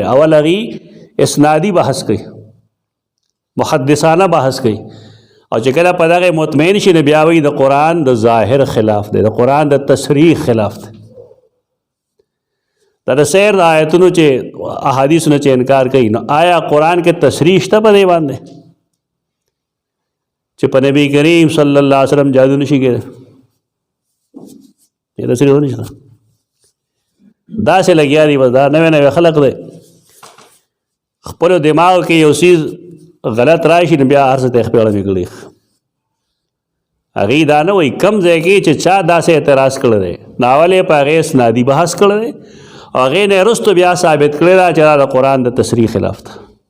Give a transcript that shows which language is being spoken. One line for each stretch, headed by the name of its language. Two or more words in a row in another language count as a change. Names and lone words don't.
Pashto: اول هغې اسنادي بحث کوي، محدثانه بحث کوي، او چې کله په دغه مطمئن شي نو بیا وایي د قرآن د ظاهر خلاف دی، د قرآن د تصریح خلاف دی. دا د سیر د آیتونو چې احادیثو نه چې انکار کوي، نو آیا قرآن کې تصریح شته په دې باندې چې په نبی کریم صلی الله علیه وسلم جادو نشي کېدی؟ یہ تصریح ہو نشته. داسې لګیا دي، بس دا نوی نوی خلق دی خپلو دماغو کې یو څیز غلط راشي نو بیا هر څه ته خپله وکړي. هغې دا نه وایي کم ځای کې چې چا داسې اعتراض کړی دی ناول یې په هغې اسنادي بحث کړی دی او هغې نه یې وروستو بیا ثابت کړی ده چې دا د قرآن د تصریح خلاف ده.